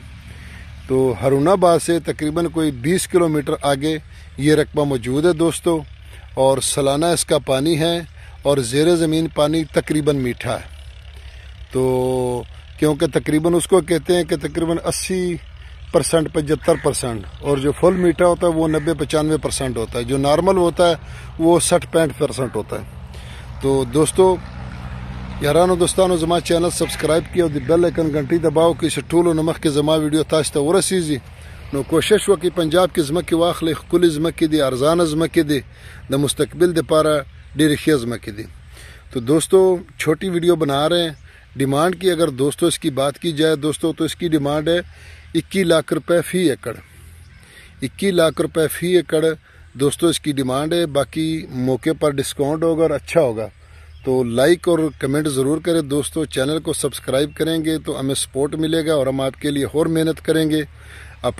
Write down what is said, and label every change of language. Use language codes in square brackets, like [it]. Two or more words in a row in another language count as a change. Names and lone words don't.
[ur] تو ہارون آباد سے تقریباً کوئی 20 کلومیٹر آگے یہ رقبہ موجود ہے دوستو، اور سالانہ اس کا پانی ہے، اور زیر زمین پانی تقریباً میٹھا ہے۔ تو کیونکہ تقریباً اس کو کہتے ہیں کہ تقریباً 80%، 75%، اور جو فل میٹھا ہوتا ہے وہ 90-95% ہوتا ہے، جو نارمل ہوتا ہے وہ 60-65% ہوتا ہے۔ تو دوستو [ps] یارانو دوستانو زما چینل [ur] سبسکرائب کیا اور دی بیل آئیکن گھنٹی دباؤ کہ اسے [ps] ټولو نه مخکې زما ویډیو تاسو ته ورسیږي۔ نو کوشش وکړئ پنجاب کې ځمکې واخلئ، ښکلې ځمکې دي، ارزانه ځمکې دي، د مستقبل دپاره ډېرې ښې ځمکې دي۔ [ur] تو دوستو چھوٹی ویڈیو بنا رہے ہیں۔ ڈیمانڈ کی اگر دوستو اس کی بات کی جائے دوستو تو اس کی ڈیمانڈ ہے 21 لاکھ روپے فی ایکڑ۔ 21 لاکھ روپے فی ایکڑ دوستو اس کی ڈیمانڈ ہے۔ باقی موقع پر ڈسکاؤنٹ ہوگا اور اچھا ہوگا۔ تو لائک اور کمنٹ ضرور کریں دوستو، چینل کو سبسکرائب کریں گے تو ہمیں سپورٹ ملے گا اور ہم آپ کے لیے اور محنت کریں گے۔